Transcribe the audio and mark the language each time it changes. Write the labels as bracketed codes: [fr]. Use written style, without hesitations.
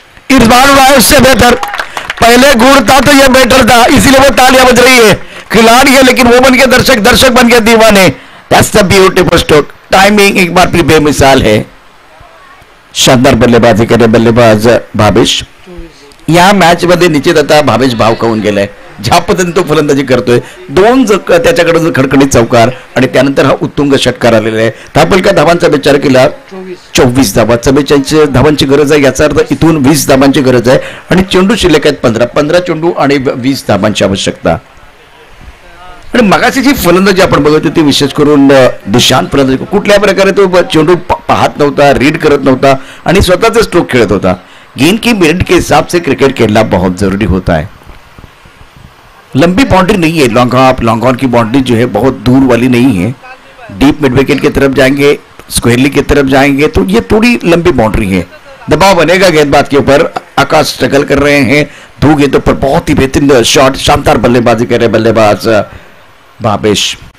[hi] इस बार उड़ाया उससे बेहतर, पहले गुड़ था तो यह बेटर था, इसीलिए वो तालियां बज रही है। खिलाड़ी है लेकिन वो बन के दर्शक, दर्शक बन के दीवाने। [en] That's the beautiful stroke. [hi] Timing एक बार फिर बेमिसाल है। शानदार बल्लेबाजी करे बल्लेबाज भावेश। [mr] या मॅच मध्ये निश्चित आता भावेश भाव खाऊन गेलाय, ज्या पद्धतीने तो फलंदाजी करतोय, दोन त्याच्याकडे खडखडीत चौकार आणि त्यानंतर हा उत्तुंग षटकार आलेला आहे। तापलका धावांचा विचार केला 24 धावा, 44 धावांची गरज आहे, याचा अर्थ इथून 20 धावांची गरज आहे आणि चेंडू शिल्लक आहेत 15 चेंडू आणि 20 धावांची आवश्यकता। आणि मगाची जी फलंदाजी आपण बघत होती, विशेष करून दिशांत फलंदाजी, कुठल्या प्रकारे तो चेंडू पाहत नव्हता, रीड करत नव्हता आणि स्वतःचे स्ट्रोक खेळत होता। [hi] गेंद की मिनट के हिसाब से क्रिकेट खेलना बहुत जरूरी होता है। लंबी बाउंड्री नहीं है, लॉन्ग ऑन की बाउंड्री जो है बहुत दूर वाली नहीं है। डीप मिड विकेट की तरफ जाएंगे, स्क्वेयरली की तरफ जाएंगे, तो ये थोड़ी लंबी बाउंड्री है। दबाव बनेगा गेंदबाज के ऊपर। आकाश स्ट्रगल कर रहे हैं, 2 गेंदों पर बहुत ही बेहतरीन शॉट, शानदार बल्लेबाजी कर रहे बल्लेबाज भावेश।